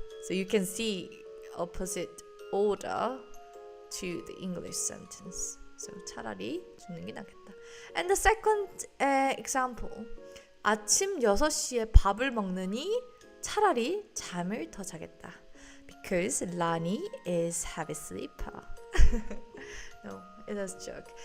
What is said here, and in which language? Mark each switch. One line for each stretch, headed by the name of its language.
English: So you can see opposite order to the English sentence.
Korean: So 차라리 죽는 게 낫겠다.
English: And the second example.
Korean: 아침 6시에 밥을 먹느니 차라리 잠을 더 자겠다.
English: Because Lani is heavy sleeper. No, it was a joke.